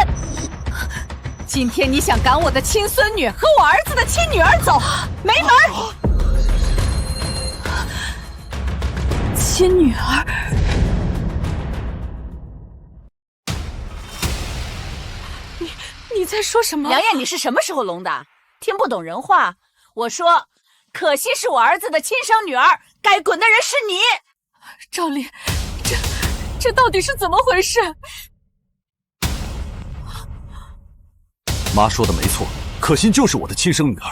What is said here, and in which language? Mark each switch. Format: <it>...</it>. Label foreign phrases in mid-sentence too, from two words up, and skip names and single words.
<zh>今天你想趕我的親孫女和我兒子的親女兒走，沒門！親女兒。你在說什麼？梁烨，你是什麼時候聾的？聽不懂人話？我說，可惜是我兒子的親生女兒，該滾的人是你。趙麗，這到底是怎麼回事？媽說的沒錯，可心就是我的親生女兒。</zh>